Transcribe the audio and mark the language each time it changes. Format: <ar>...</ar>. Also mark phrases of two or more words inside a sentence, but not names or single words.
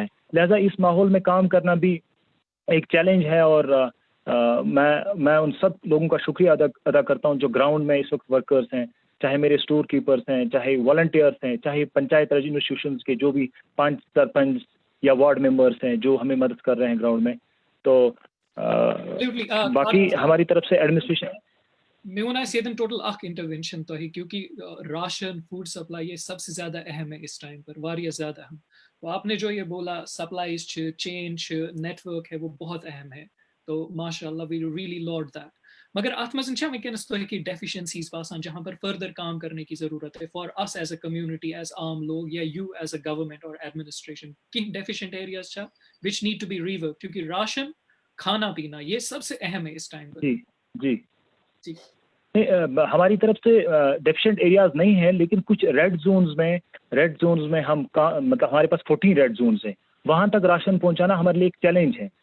<ur>لہذا اس ماحول میں کام کرنا بھی ایک چیلنج ہے، اور میں ان سب لوگوں کا شکریہ ادا کرتا ہوں جو گراؤنڈ میں اس وقت ورکرز ہیں، چاہے میرے</ur> <en>store keepers</en> <ur>ہیں، چاہے والنٹیئرس ہیں، چاہے پنچایت راج انسٹیٹیوشنز کے جو بھی 5 سرپنچ یا</ur> <en>ward members</en> <ur>ہیں جو ہمیں مدد کر رہے ہیں گراؤنڈ میں. تو باقی ہماری طرف سے ایڈمنسٹریشن</ur> <ks>میں ونان یہ ٹوٹل اخ انٹروینشن تہ</ks> <ur>کیونکہ</ur> <en>ration food supply</en> <ur>یہ سب سے زیادہ اہم ہے اس ٹائم پر، واریہ زیادہ اہم. تو آپ نے جو یہ بولا</ur> <en>supplies chain network</en> <ur>ہے وہ بہت اہم ہے.</ur> <en>تو ماشاء اللہ we really lauded that.</en> <ks>مگر ات مز ونکس تہ کی ڈیفیشنسیز باسان</ks> <ur>جہاں پر فردر کام کرنے کی ضرورت ہے</ur> <en>for us as a community as</en> <ur>عام لوگ یا</ur> <en>you as a government</en> <ur>اور ایڈمنسٹریشن کی</ur> <en>deficient areas which need to be rework,</en> <ur>کیونکہ راشن کھانا پینا یہ سب سے اہم ہے اس ٹائم پر. جی ہماری طرف سے ڈیفیشینٹ ایریاز نہیں ہیں، لیکن کچھ</ur> <en>red zones</en> <ur>میں ہم مطلب ہمارے پاس 14</ur> <en>red zones</en> <ur>ہیں، وہاں تک راشن پہنچانا ہمارے لیے ایک چیلنج ہے.</ur>